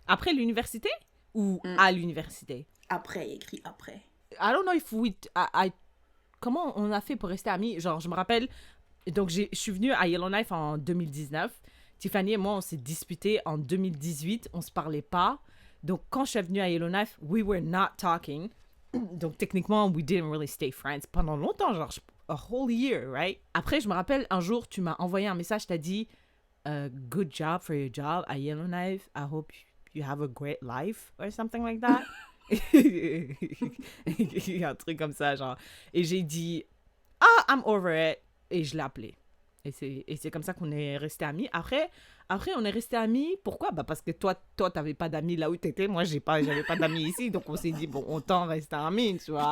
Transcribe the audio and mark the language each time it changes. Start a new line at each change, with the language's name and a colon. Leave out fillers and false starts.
French: Après l'université ou à l'université? Après, écrit après.
English: I don't know if I
French: comment on a fait pour rester amis? Genre, je me rappelle, donc je suis venue à Yellowknife en 2019. Tiffany et moi, on s'est disputés en 2018. On se parlait pas. Donc, quand je suis venue à Yellowknife,
English: we were not talking.
French: Donc, techniquement,
English: we didn't really stay friends
French: pendant longtemps, genre
English: a whole year, right?
French: Après, je me rappelle, un jour, tu m'as envoyé un message, t'as dit
English: good job for your job at Yellowknife. I hope you have a great life or something like that.
French: Il y a un truc comme ça, genre. Et j'ai dit,
English: I'm over it.
French: Et je l'ai appelé. Et c'est comme ça qu'on est restés amis. Après, on est restés amis. Pourquoi? Parce que toi, t'avais pas d'amis là où t'étais. Moi, j'avais pas d'amis ici. Donc, on s'est dit, bon, autant rester amis, tu vois.